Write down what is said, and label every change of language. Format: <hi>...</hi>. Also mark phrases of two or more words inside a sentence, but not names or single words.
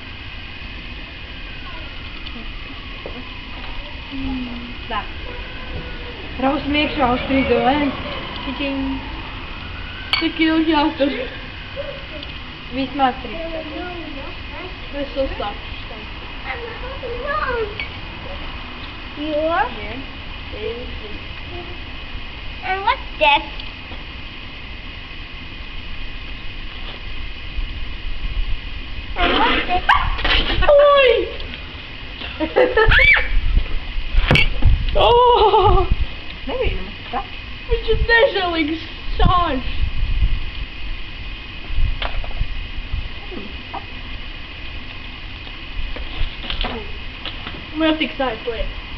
<lv>Tā. Rausam iekšā uz 3, 2, 1. Čičiņ. Cik ilgi jāstur? Vismaz 3. Es uzsākšu.</lv> <en>Yours? And what's this? And what's this? Oi! Oh!</en> <lv>Nebija nemaz tā. Viņš ir nežēlīgi sāļš. Man tik sāļas lietas.</lv>